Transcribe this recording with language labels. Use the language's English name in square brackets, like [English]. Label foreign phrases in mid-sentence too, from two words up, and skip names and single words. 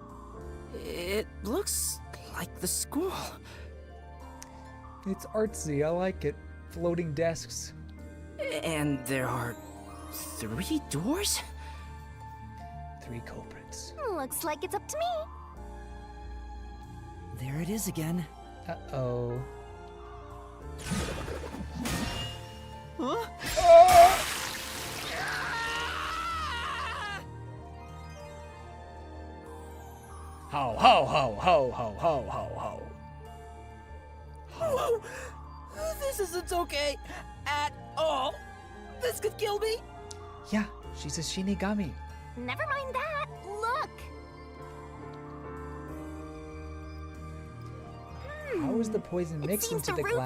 [English] It looks like the school. It's artsy. I like it. Floating desks. And there are 3 doors? 3 culprits. Looks like it's up to me. There it is again. Uh-oh. Huh? Ho, ho, ho, ho, ho, ho, ho, ho. Whoa! This isn't okay at all. This could kill me. Yeah, she's a Shinigami. Never mind that. Look. How is the poison mixed into the glass?